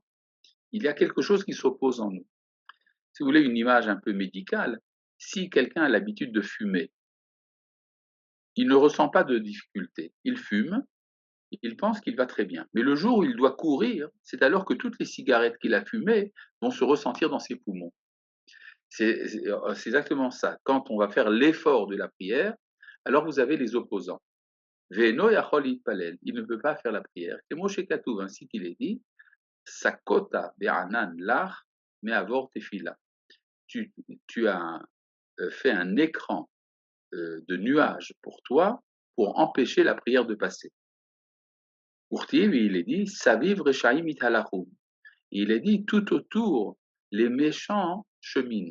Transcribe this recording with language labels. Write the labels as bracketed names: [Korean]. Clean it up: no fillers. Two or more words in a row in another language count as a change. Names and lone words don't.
[French] Il y a quelque chose qui s'oppose en nous. Si vous voulez une image un peu médicale, si quelqu'un a l'habitude de fumer, il ne ressent pas de difficulté. Il fume, il pense qu'il va très bien. Mais le jour où il doit courir, c'est alors que toutes les cigarettes qu'il a fumées vont se ressentir dans ses poumons. C'est exactement ça. Quand on va faire l'effort de la prière, alors vous avez les opposants. [Hebrew] ואינו יכול יתפלל, [French] il ne peut pas faire la prière. Et [Hebrew] כמו שכתוב, [French] ainsi qu'il est dit, [Hebrew] סכותה בענן לך מעבור תפילה. [French] Tu as fait un écran de nuages pour toi pour empêcher la prière de passer. Urtiv, il est dit, [Hebrew] סביב רשעים יתהלכון. [French] Il est dit, tout autour, les méchants cheminent.